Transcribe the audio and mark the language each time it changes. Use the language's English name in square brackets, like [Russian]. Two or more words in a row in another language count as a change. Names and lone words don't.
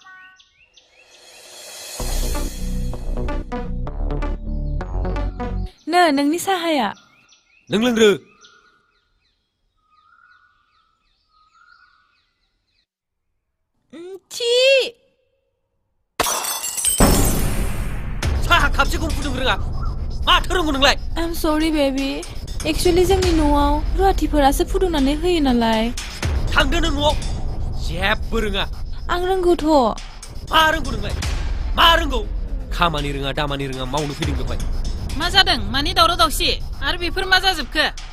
[Bodo] नोंनि साहाया। नों लोंग्रो। साहा खापसेखौ फुदुंनो रोङा माथो रोंगौ नोंलाय? [English] I'm sorry baby. [Bodo] एक्चुअली जोंनि न'आव रुवाथिफोरासो फुदुंनानै होयो नालाय। थांदो नों न'आव। जेबो रोङा। आं रोंगौथ'। मा रोंगौ नोंलाय? मा रोंगौ? खामानि रोङा दामानि रोङा मावनो फैदों बेवहाय। मा जादों? मानि दावराव दावसि? आरो बेफोर मा जाजोबखो?